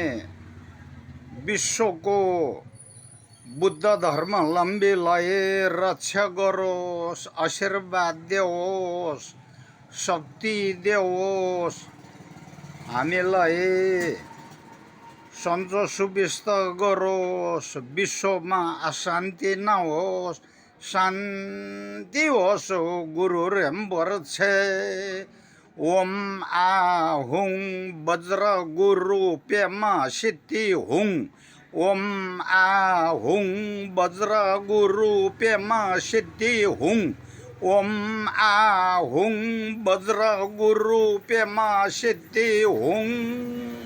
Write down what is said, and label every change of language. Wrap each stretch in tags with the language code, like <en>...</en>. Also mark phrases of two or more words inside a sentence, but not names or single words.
<ne>विश्वको बुद्ध धर्मावलम्बीलाई रक्षा गरोस्, आशीर्वाद देओस्, शक्ति देओस्, हामीलाई सन्चो सुविस्ता गरोस्, विश्वमा अशान्ति नहोस्, शान्ति होस्।</ne> <sa>गुरु रेम्बर्छे ओम हुङ वज्र गुरु पेमा सिद्धि हुङ, ओम हुङ वज्र गुरु पेमा सिद्धि हुङ, ओम हुङ वज्र गुरु पेमा सिद्धि हुङ।</sa>